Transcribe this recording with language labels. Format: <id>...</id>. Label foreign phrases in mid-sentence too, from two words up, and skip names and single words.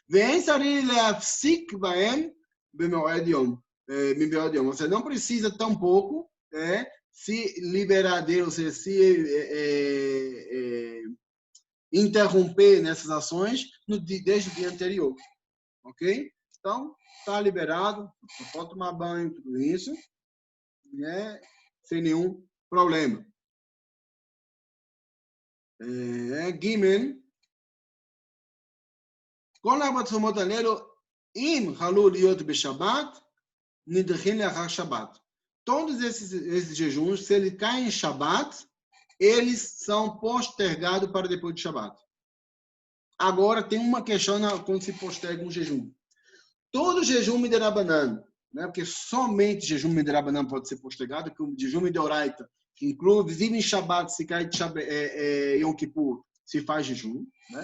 <pt>Você não precisa tampouco se liberar dele, ou seja, se interromper nessas ações desde o dia anterior. Ok? Então, está liberado, você pode tomar banho, tudo isso, né? Sem nenhum problema. Gimel.</pt> <he>כל המצומות האלו, אם חלו להיות בשבת, נדחים לאחר שבת.</he> <pt>Todos esses jejuns, se ele cai em Shabat, eles são postergados para depois de Shabat. Agora, tem uma questão quando se posterga um jejum. Todo jejum Miderabanan, né? Porque somente jejum Miderabanan pode ser postergado, porque o jejum Mideoraita, que inclusive em Shabat, se cai de Yom Kippur, se faz jejum, né?</pt>